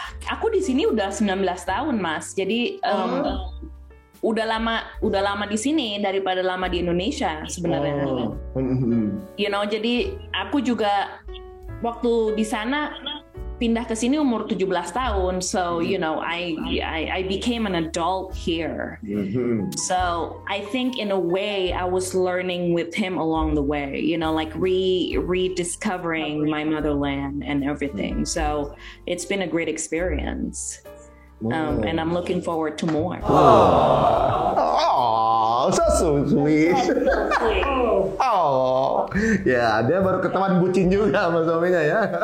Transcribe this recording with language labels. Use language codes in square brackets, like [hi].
[id] Aku di sini udah 19 tahun, Mas. Jadi udah lama di sini daripada lama di Indonesia sebenarnya. Jadi aku juga waktu di sana pindah ke sini umur 17 tahun. [en] So, I became an adult here. So, I think in a way I was learning with him along the way, like rediscovering my motherland and everything. So, it's been a great experience. And I'm looking forward to more. Oh, so sweet. [id] Oh, ya dia baru ketahuan bucin juga sama suaminya ya.